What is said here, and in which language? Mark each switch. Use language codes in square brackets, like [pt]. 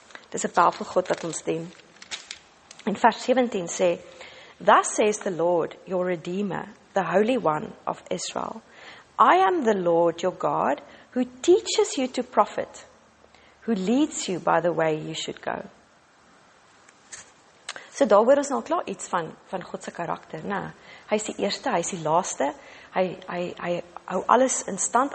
[af] Dis 'n powerful God wat ons dien. In vers 17 sê, [en] Thus says the Lord, your Redeemer, the Holy One of Israel. I am the Lord your God, who teaches you to profit, who leads you by the way you should go. [af] So daar hoor ons nou klaar iets van God se karakter, né? Hy is die eerste, hy is die laaste, hy hou alles in stand.